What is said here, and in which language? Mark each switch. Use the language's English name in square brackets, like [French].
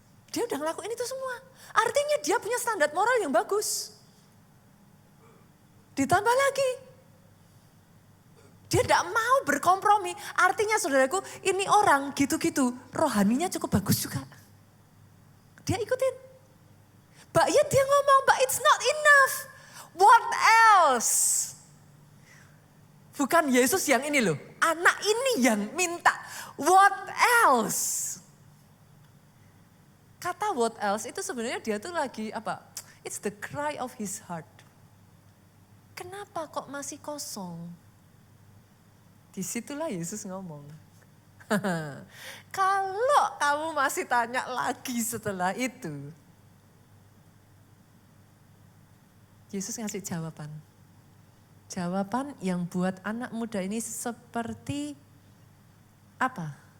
[Indonesian] Dia udah ngelakuin itu semua. Artinya dia punya standar moral yang bagus. Ditambah lagi, dia tidak mau berkompromi. Artinya saudaraku, ini orang gitu-gitu, rohaninya cukup bagus juga. Dia ikutin. [English] But yet [Indonesian] dia ngomong, [English] but it's not enough. What else? [Indonesian] Bukan Yesus yang ini loh, anak ini yang minta. [English] What else? [Indonesian] Kata [English] what else [Indonesian] itu sebenarnya dia tuh lagi apa? [English] It's the cry of his heart. [Indonesian] Kenapa kok masih kosong? Disitulah Yesus ngomong. Kalau kamu masih tanya lagi setelah itu, Yesus ngasih jawaban. Jawaban yang buat anak muda ini seperti apa?